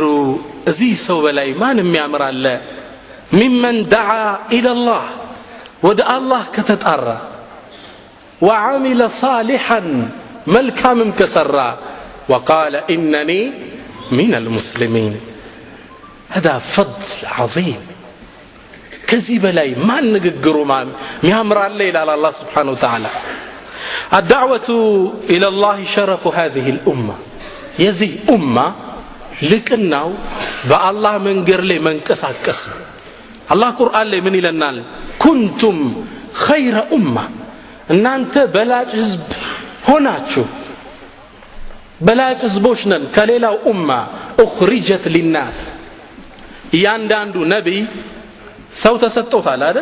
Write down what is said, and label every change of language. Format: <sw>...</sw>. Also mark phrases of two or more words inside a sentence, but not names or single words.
<am>እዚህ ሰው በላይ ማንም ያምራለ።</am> <ar>ممن دعا إلى الله፣</ar> <am>ወደ አላህ ከተጣራ፣ ወዐሚለ ሷሊሐን፣ መልካምም ከሰራ፣</am> <ar>وقال إنني من المسلمين። هذا فضل عظيم።</ar> <am>ከዚህ በላይ ማን ንግግሩ ማን ያምራል ይላል አላህ</am> <ar>سبحانه وتعالى። الدعوة إلى الله شرف هذه الأمة።</ar> <am>የዚህ ኡማ ልቅናው በአላህ መንገድ ላይ መንቀሳቀስ። አላህ ቁርአን ላይ ምን ይለናል?</am> <ar>كنتم خير أمة፣</ar> <am>እናንተ በላጭ ህዝብ ሆናችሁ። በላጭ ህዝቦች ነን ከሌላው ኡማ።</am> <ar>أخرجت للناس፣</ar> <am>እያንዳንዱ ነቢይ ሰው ተሰጥቶታል አይደል?</am>